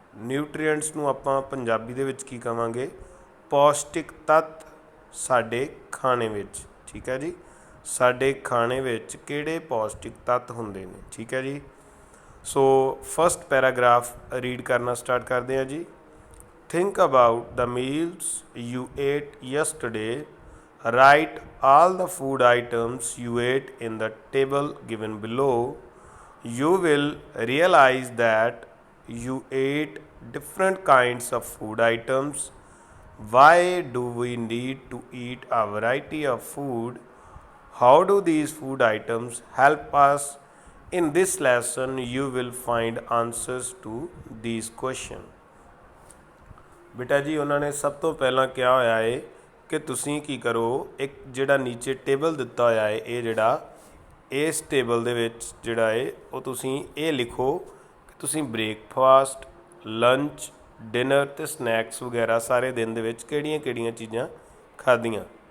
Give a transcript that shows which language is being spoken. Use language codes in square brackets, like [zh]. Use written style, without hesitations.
[pa] Nutrients ਨੂੰ ਆਪਾਂ ਪੰਜਾਬੀ ਦੇ ਵਿੱਚ ਕੀ ਕਹਾਂਗੇ? ਪੌਸ਼ਟਿਕ ਤੱਤ ਸਾਡੇ ਖਾਣੇ ਵਿੱਚ। ਠੀਕ ਹੈ ਜੀ, ਸਾਡੇ ਖਾਣੇ ਵਿੱਚ ਕਿਹੜੇ ਪੌਸ਼ਟਿਕ ਤੱਤ ਹੁੰਦੇ ਨੇ। ਠੀਕ ਹੈ ਜੀ, ਸੋ ਫਸਟ ਪੈਰਾਗ੍ਰਾਫ ਰੀਡ ਕਰਨਾ ਸਟਾਰਟ ਕਰਦੇ ਹਾਂ ਜੀ। [en] Think about the meals you ate yesterday. Write all the food items you ate in the table given below. You will realize that you ate different kinds of food items. Why do we need to eat a variety of food? How do these food items help us? In this lesson, you will find answers to these questions. [pa] ਬੇਟਾ ਜੀ ਉਹਨਾਂ ਨੇ ਸਭ ਤੋਂ ਪਹਿਲਾਂ ਕਿਹਾ ਹੋਇਆ ਹੈ ਕਿ ਤੁਸੀਂ ਕੀ ਕਰੋ, ਇੱਕ ਜਿਹੜਾ ਨੀਚੇ ਟੇਬਲ ਦਿੱਤਾ ਹੋਇਆ ਹੈ, ਇਹ ਜਿਹੜਾ ਇਸ ਟੇਬਲ ਦੇ ਵਿੱਚ ਜਿਹੜਾ ਹੈ ਉਹ ਤੁਸੀਂ ਇਹ ਲਿਖੋ ਕਿ ਤੁਸੀਂ ਬ੍ਰੇਕਫਾਸਟ, ਲੰਚ, ਡਿਨਰ ਅਤੇ ਸਨੈਕਸ ਵਗੈਰਾ ਸਾਰੇ ਦਿਨ ਦੇ ਵਿੱਚ ਕਿਹੜੀਆਂ ਕਿਹੜੀਆਂ ਚੀਜ਼ਾਂ ਖਾਧੀਆਂ।